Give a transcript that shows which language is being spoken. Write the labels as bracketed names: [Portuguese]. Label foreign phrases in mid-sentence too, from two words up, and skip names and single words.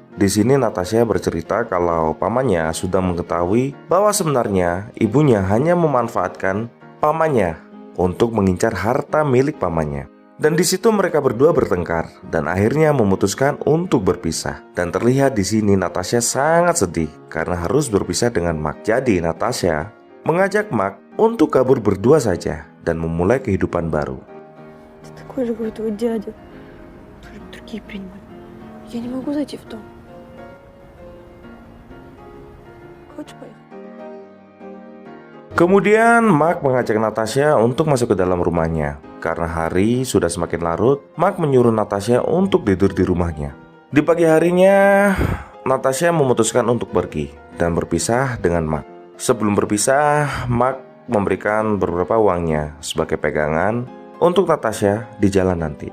[Indonesian] Di sini Natasha bercerita kalau pamannya sudah mengetahui bahwa sebenarnya ibunya hanya memanfaatkan pamannya untuk mengincar harta milik pamannya. Dan di situ mereka berdua bertengkar dan akhirnya memutuskan untuk berpisah. Dan terlihat di sini Natasha sangat sedih karena harus berpisah dengan Mark. Jadi Natasha mengajak Mark untuk kabur berdua saja dan memulai kehidupan baru. [Russian] Такой же крутой дядя. Другие принимают. Я не могу зайти в дом. Хочешь поехать? [Indonesian] Kemudian Mark mengajak Natasha untuk masuk ke dalam rumahnya. Karena hari sudah semakin larut, Mark menyuruh Natasha untuk tidur di rumahnya. Di pagi harinya, Natasha memutuskan untuk pergi dan berpisah dengan Mark. Sebelum berpisah, Mark memberikan beberapa uangnya sebagai pegangan untuk Natasha di jalan nanti.